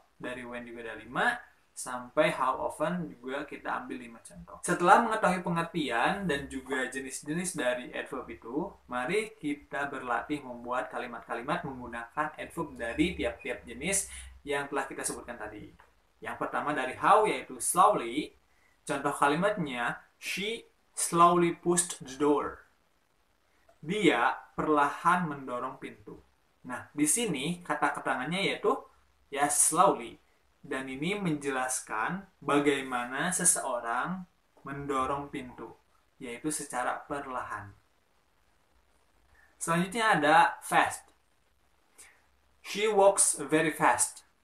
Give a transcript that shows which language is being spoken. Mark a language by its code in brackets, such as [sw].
[id] Dari when juga ada 5, sampai [en] how often [id] juga kita ambil 5 contoh. Setelah mengetahui pengertian dan juga jenis-jenis dari adverb itu, mari kita berlatih membuat kalimat-kalimat menggunakan adverb dari tiap-tiap jenis yang telah kita sebutkan tadi. Yang pertama dari how, yaitu slowly. [en] Contoh kalimatnya, she slowly pushed the door. [id] Dia perlahan mendorong pintu. Nah, di sini kata keterangannya yaitu ya slowly, dan ini menjelaskan bagaimana seseorang mendorong pintu, yaitu secara perlahan. Selanjutnya ada [en] fast. She walks very fast.